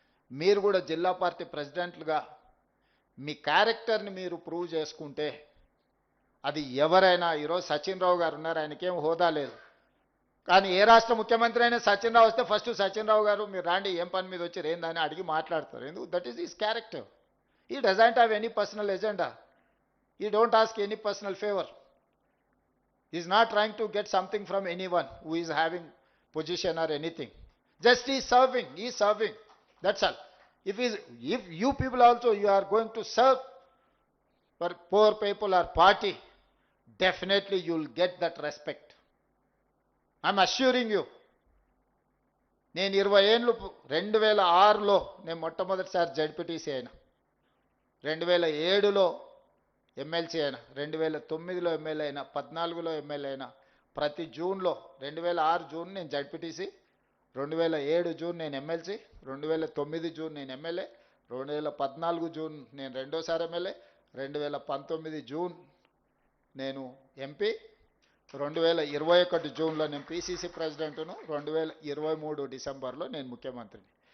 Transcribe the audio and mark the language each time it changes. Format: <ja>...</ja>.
<te>మీరు కూడా జిల్లా పార్టీ ప్రెసిడెంట్లుగా మీ క్యారెక్టర్ని మీరు ప్రూవ్ చేసుకుంటే అది ఎవరైనా, ఈరోజు సచిన్ రావు గారు ఉన్నారు, ఆయనకేం హోదా లేదు, కానీ ఏ రాష్ట్ర ముఖ్యమంత్రి అయినా సచిన్ రావు వస్తే ఫస్ట్ సచిన్ రావు గారు మీరు రాండి, ఏం పని మీద వచ్చి ఏందని అడిగి మాట్లాడతారు. ఎందుకు?</te> <en>That is his character. He doesn't have any personal agenda. He don't ask any personal favor. He is not trying to get something from anyone who is having position or anything. Just he is serving. He is serving. That's all. If you people also you are going to serve for poor people or party, definitely you will get that respect. I'm assuring you.</en> <te>నేను 20 ఏళ్ళు 2006లో నేను మొట్టమొదటిసారి ZPTC అయినా, 2007లో MLC అయినా, 2009లో MLA అయినా, 14లో MLA అయినా. ప్రతి జూన్లో 2006 జూన్ నేను జడ్పీటీసీ, 2007 జూన్ నేను ఎమ్మెల్సీ, 2009 జూన్ నేను ఎమ్మెల్యే, 2014 జూన్ నేను రెండోసారి ఎమ్మెల్యే, 2019 జూన్ నేను ఎంపీ, 2021 జూన్లో నేను పిసిసి ప్రెసిడెంట్ను, 2023 డిసెంబర్లో నేను ముఖ్యమంత్రిని.</te>